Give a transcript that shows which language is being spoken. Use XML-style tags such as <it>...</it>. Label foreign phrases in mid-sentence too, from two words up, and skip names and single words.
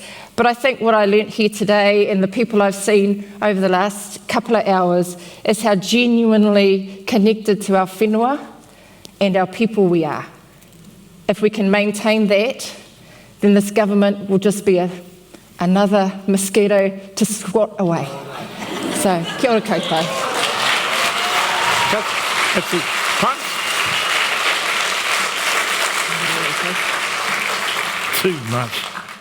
<en>But I think what I learnt here today and the people I've seen over the last couple of hours is how genuinely connected to our whenua and our people we are. If we can maintain that, then this government will just be another mosquito to swat away. So,</en> <mi>kia ora koutou.</mi> <en>That's it. Fun. Too much.</en>